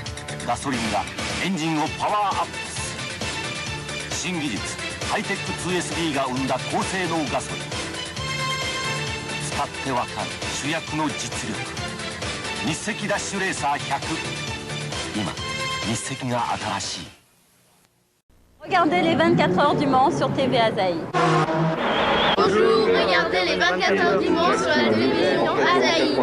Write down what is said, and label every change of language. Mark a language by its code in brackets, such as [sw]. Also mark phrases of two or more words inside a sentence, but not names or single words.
[ja] ガソリンがエンジンをパワーアップする。新技術ハイテック 2SD が生んだ高性能ガソリン。使ってわかる主役の実力。日赤ダッシュレーサー100。今日赤が新しい。 [fr] Regardez les 24 heures du Mans sur TV Asahi. Bonjour, regardez les 24 heures du Mans sur la télévision Asahi.